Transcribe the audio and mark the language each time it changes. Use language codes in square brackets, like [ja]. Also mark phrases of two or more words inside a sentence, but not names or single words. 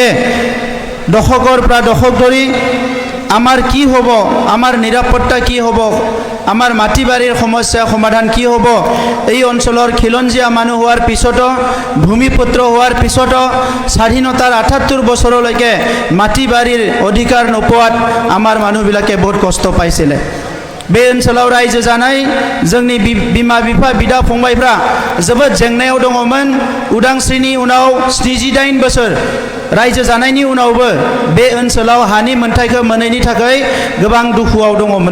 [as] দশকৰ পৰা দশক ধৰি আমাৰ কি হ'ব আমাৰ নিৰাপত্তা কি হ'ব আমাৰ মাটি বাৰীৰ সমস্যা সমাধান কি হ'ব এই অঞ্চলৰ খিলঞ্জীয়া মানুহ হোৱাৰ পিছতো ভূমিপুত্ৰ হোৱাৰ পিছতো স্বাধীনতাৰ ৭৮ বছৰলৈকে মাটি বাৰীৰ অধিকাৰ নোপোৱাত আমাৰ মানুহবিলাকে বহুত কষ্ট পাইছিলে [brx] बे ओनसोलाव रायजो जानाय जोंनि बिमा बिफा बिदा फंबायफ्रा जोबोद जेंनायाव दङमोन उदांस्रिनि उनाव 78 बोसोर रायजो जानायनि उनावबो बे ओनसोलाव हानि मोनथायखौ मोनैनि थाखाय गोबां दुखुआव दङमोन